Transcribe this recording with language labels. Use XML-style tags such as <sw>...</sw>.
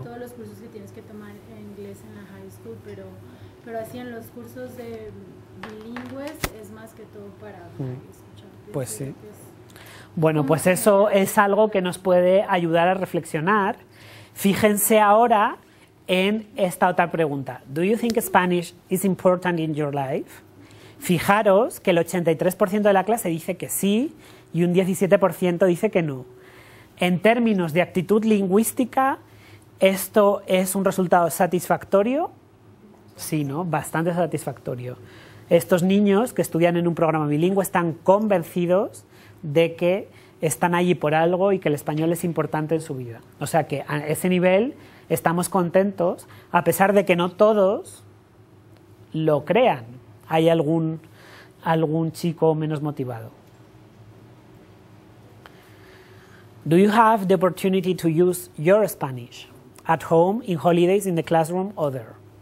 <es>todos los cursos que tienes que tomar en inglés en la high school, pero así en los cursos de bilingües es más que todo para escuchar. Pues sí. Bueno, pues eso es algo que nos puede ayudar a reflexionar. Fíjense ahora en esta otra pregunta.</es> <en>Do you think Spanish is important in your life?</en> <es>Fijaros que el 83% de la clase dice que sí y un 17% dice que no. En términos de actitud lingüística, ¿esto es un resultado satisfactorio? Sí, ¿no? Bastante satisfactorio. Estos niños que estudian en un programa bilingüe están convencidos de que están allí por algo y que el español es importante en su vida. O sea que a ese nivel estamos contentos, a pesar de que no todos lo crean. Hay algún chico menos motivado.</es> <en>Do you have the opportunity to use your Spanish at home, in holidays, in the classroom, or there?</en>